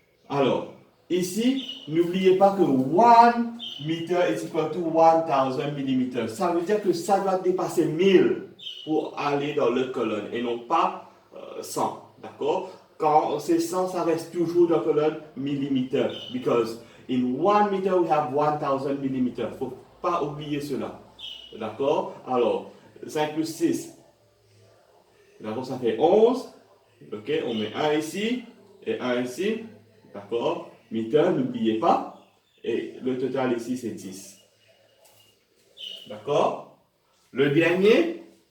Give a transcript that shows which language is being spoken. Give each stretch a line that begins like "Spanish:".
French: Alors, ici, n'oubliez pas que
English: 1 meter is equal to 1000 mm.
French: Ça veut dire que ça doit dépasser 1000 pour aller dans l'autre colonne et non pas 100. D'accord? Quand c'est 100, ça reste toujours dans la colonne millimètre.
English: Because in 1 meter, we have 1000 mm.
French: Il ne faut pas oublier cela. D'accord? Alors, 5 plus 6. D'accord, ça fait 11. Ok, on met 1 ici et 1 ici. D'accord? Meter, n'oubliez pas. Et le total ici, c'est 10. D'accord? Le dernier.